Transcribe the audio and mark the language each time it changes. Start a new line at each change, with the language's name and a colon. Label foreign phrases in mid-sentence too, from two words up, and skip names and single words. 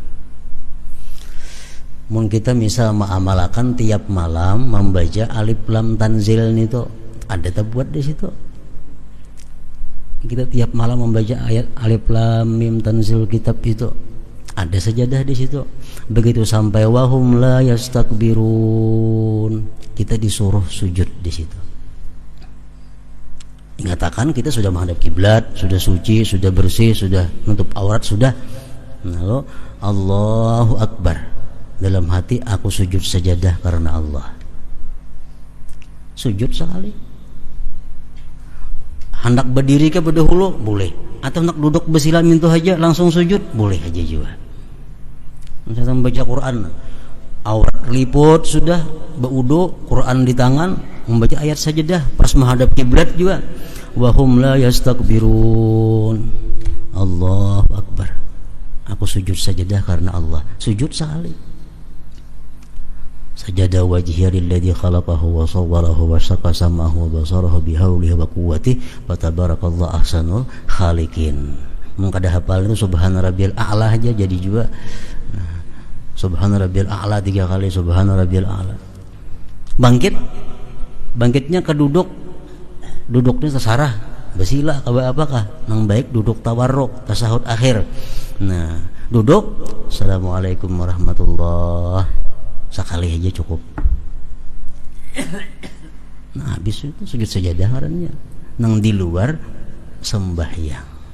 Banjar: Mun kita misal mengamalkan tiap malam membaca
Arabic: الم تنزيل
Banjar: itu, ada terbuat di situ. Kita tiap malam membaca ayat
Arabic: الم تنزيل
Banjar: kitab itu, ada sajadah di situ. Begitu sampai
Arabic: وهم لا يستكبرون,
Banjar: kita disuruh sujud di situ. Ingatakan kita sudah menghadap kiblat, sudah suci, sudah bersih, sudah nutup aurat, sudah. Lalu
Arabic: الله أكبر,
Banjar: dalam hati aku sujud sajadah karena Allah. Sujud sekali. Hendak berdiri ke berdahulu boleh, atau hendak duduk bersila mintu aja langsung sujud boleh aja juga. Misalnya membaca Quran, aurat liput sudah, berwudu, Quran di tangan, membaca ayat sajadah pas menghadap kiblat juga.
Arabic: وهم لا يستكبرون، الله أكبر,
Banjar: aku sujud sajadah karena Allah. Sujud sekali.
Arabic: سجد وجهي للذي خلقه وصوره وشق سمعه وبصره بحوله وقوته فتبارك الله أحسن الخالقين.
Banjar: Mun kada hafal itu
Arabic: سبحان ربي الأعلى
Banjar: aja jadi juga.
Arabic: سبحان ربي الأعلى 3 kali, سبحان ربي الأعلى.
Banjar: Bangkitnya ke duduknya tasarah, basila apakah nang baik duduk tawarruk, tasahud akhir. Nah, duduk
Arabic: السلام عليكم ورحمة الله,
Banjar: sekali aja cukup. Nah, habis itu sujud sajadah ngarannya nang di luar sembahyang.